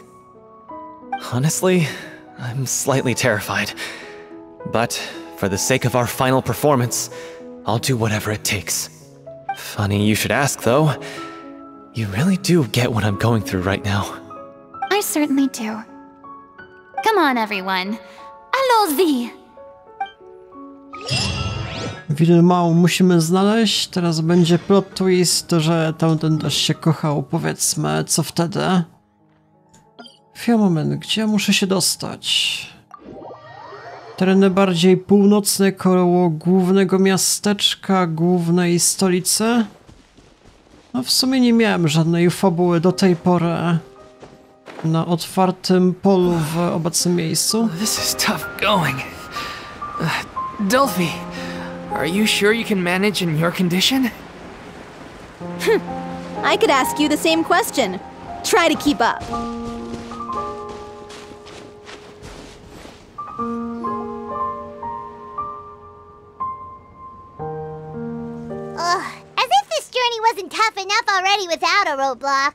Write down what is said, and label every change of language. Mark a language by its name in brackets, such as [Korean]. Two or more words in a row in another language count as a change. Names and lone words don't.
[English] Honestly, I'm slightly terrified. But for the sake of our final performance, I'll do whatever it takes. Funny you should ask, though. You really do get what I'm going through right now. I certainly do. Come on, everyone. [French] Allons-y! [Polish] Vilmą musimy znaleźć. Teraz będzie [English] plot twist, [Polish] że tamten też się kochał. Powiedzmy, co wtedy? Chwila, moment, gdzie muszę się dostać? Tereny bardziej północne, koło głównego miasteczka, głównej stolicy. No w sumie nie miałem żadnej fabuły do tej pory na otwartym polu w obecnym miejscu. [English] This is tough going. Delphi, are you sure you can manage in your condition? I could ask you the same question. Try to keep up. As if this journey wasn't tough enough already without a roadblock.